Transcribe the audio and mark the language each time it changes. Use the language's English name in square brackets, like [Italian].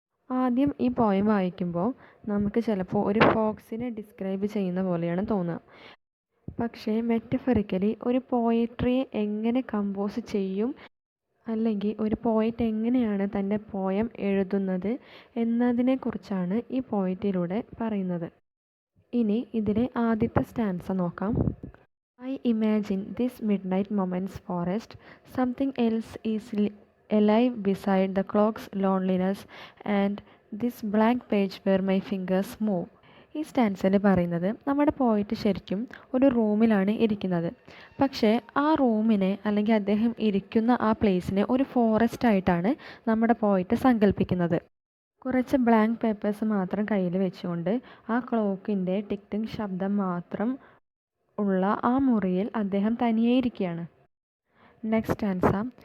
[Malayalam] ആദ്യം ഈ പോയം വായിക്കുമ്പോൾ നമുക്ക് ചിലപ്പോൾ ഒരു ഫോക്സിനെ ഡിസ്ക്രൈബ് ചെയ്യുന്ന പോലെയാണ് തോന്നുക. പക്ഷേ മെറ്റഫറിക്കലി ഒരു പോയട്രിയെ എങ്ങനെ കമ്പോസ് ചെയ്യും, അല്ലെങ്കിൽ ഒരു പോയറ്റ് എങ്ങനെയാണ് തൻ്റെ പോയം എഴുതുന്നത് എന്നതിനെക്കുറിച്ചാണ് ഈ പോയറ്റിലൂടെ പറയുന്നത്. ഇനി ഇതിലെ ആദ്യത്തെ സ്റ്റാൻസ നോക്കാം. [English] I imagine this midnight moment's forest, something else is alive beside the clock's loneliness and this blank page where my fingers move. [Malayalam] ഈ സ്റ്റാൻസിൽ പറയുന്നത് നമ്മുടെ പോയിട്ട് ശരിക്കും ഒരു റൂമിലാണ് ഇരിക്കുന്നത്. പക്ഷേ ആ റൂമിനെ, അല്ലെങ്കിൽ അദ്ദേഹം ഇരിക്കുന്ന ആ പ്ലേസിനെ ഒരു ഫോറസ്റ്റ് ആയിട്ടാണ് നമ്മുടെ പോയിട്ട് സങ്കല്പിക്കുന്നത്. കുറച്ച് ബ്ലാങ്ക് പേപ്പേഴ്സ് മാത്രം കയ്യിൽ വെച്ചുകൊണ്ട് ആ ക്ലോക്കിൻ്റെ ടിക് ടിക് ശബ്ദം മാത്രം ഉള്ള ആ മുറിയിൽ അദ്ദേഹം തനിയെ ഇരിക്കുകയാണ്. Next answer.